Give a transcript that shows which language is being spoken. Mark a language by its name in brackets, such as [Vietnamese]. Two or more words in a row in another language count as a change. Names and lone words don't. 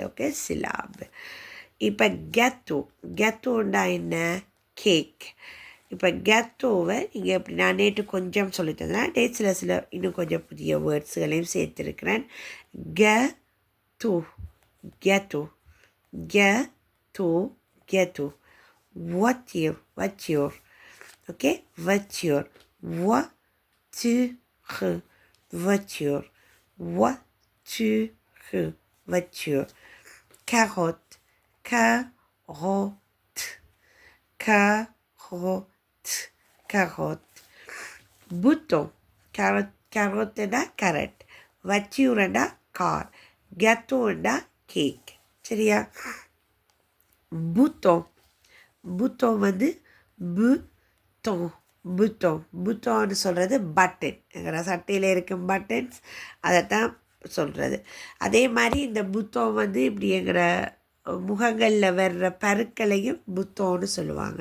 [Tamil] ஓகே, ஸ்லாப். இப்போ கெத்தோண்டா என்ன, கேக். இப்போ கெத்தோவை நீங்கள் எப்படி நான் நேற்று கொஞ்சம் சொல்லித்தந்தேன், சில இன்னும் கொஞ்சம் புதிய வேர்ட்ஸுகளையும் சேர்த்துருக்கிறேன். [French] gâteau gâteau gâteau gâteau. voiture. Okay, voiture. Voiture. Voiture. Carotte. Bouton. [English] Carotte and a carrot. Voiture and a car. Gâteau and a cake. [Tamil] சரியா? புத்தம் வந்து புத்தோன்னு சொல்கிறது பட்டன். எங்களோட சட்டையில் இருக்கும் பட்டன்ஸ் அதைத்தான் சொல்கிறது. அதே மாதிரி இந்த புத்தம் வந்து இப்படி எங்களோட முகங்களில் வர்ற பருக்களையும் புத்தோன்னு சொல்லுவாங்க.